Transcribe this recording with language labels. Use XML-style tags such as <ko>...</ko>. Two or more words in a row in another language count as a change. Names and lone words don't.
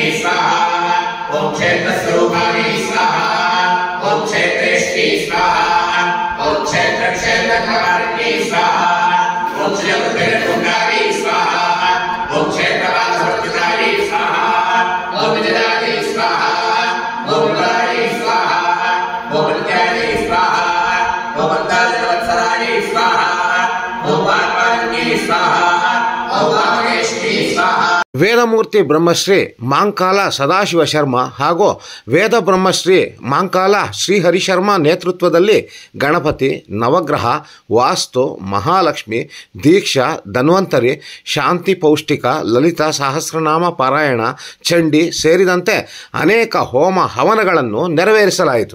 <sa>स्वाहा, ओम क्षेत्र स्वरूपाय स्वाहा, ओम क्षेत्रेष्टि स्वाहा, ओम क्षेत्रक्षेत्रकारणे स्वाहा, ओम जगद्गुरुगाय स्वाहा, ओम क्षेत्रवासवर्तिताय स्वाहा, ओम विजयाय स्वाहा, ओम विराय स्वाहा, ओम विद्याय स्वाहा, ओम अंतर्जनवत्सराय स्वाहा, ओम पार्वती स्वाहा, ओम वामकेश्वरी स्वाहा.</sa> <kn>ವೇದಮೂರ್ತಿ ಬ್ರಹ್ಮಶ್ರೀ ಮಾಂಕಾಲ ಸದಾಶಿವ ಶರ್ಮಾ ಹಾಗೂ ವೇದ ಬ್ರಹ್ಮಶ್ರೀ ಮಾಂಕಾಲ ಶ್ರೀಹರಿ ಶರ್ಮಾ ನೇತೃತ್ವದಲ್ಲಿ ಗಣಪತಿ, ನವಗ್ರಹ, ವಾಸ್ತು, ಮಹಾಲಕ್ಷ್ಮಿ, ದೀಕ್ಷಾ, ಧನ್ವಂತರಿ, ಶಾಂತಿ ಪೌಷ್ಟಿಕ, ಲಲಿತಾ ಸಹಸ್ರನಾಮ ಪಾರಾಯಣ, ಚಂಡಿ ಸೇರಿದಂತೆ ಅನೇಕ ಹೋಮ ಹವನಗಳನ್ನು ನೆರವೇರಿಸಲಾಯಿತು.</kn>